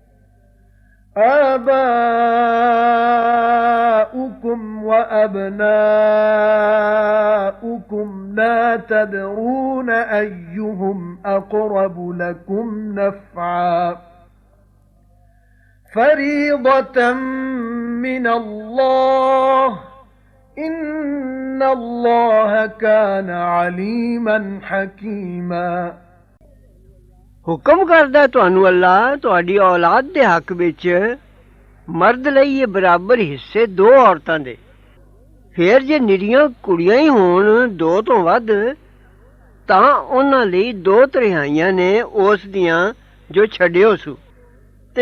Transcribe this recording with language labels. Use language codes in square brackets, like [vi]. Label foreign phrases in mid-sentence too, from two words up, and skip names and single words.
[ar] آبَاؤُكُمْ وَأَبْنَاؤُكُمْ لَا تَدْرُونَ أَيُّهُمْ أَقْرَبُ لَكُمْ نَفْعًا فَرِيضَةً مِنَ اللَّهِ إِنَّ اللَّهَ كَانَ عَلِيمًا حَكِيمًا [pa] ਹੁਕਮ ਕਰਦਾ ਤੁਹਾਨੂੰ ਅੱਲਾ ਤੁਹਾਡੀ ਔਲਾਦ ਦੇ ਹੱਕ ਵਿੱਚ ਮਰਦ ਲਈ ਇਹ ਬਰਾਬਰ ਹਿੱਸੇ ਦੋ ਔਰਤਾਂ ਦੇ ਫਿਰ ਜੇ ਨਿਰੀਆਂ ਕੁੜੀਆਂ ਹੀ ਹੋਣ ਦੋ ਤੋਂ ਵੱਧ ਤਾਂ ਉਹਨਾਂ ਲਈ 2/3 ਨੇ ਉਸ ਦੀਆਂ ਜੋ ਛੱਡਿਓ ਸੂ ਤੇ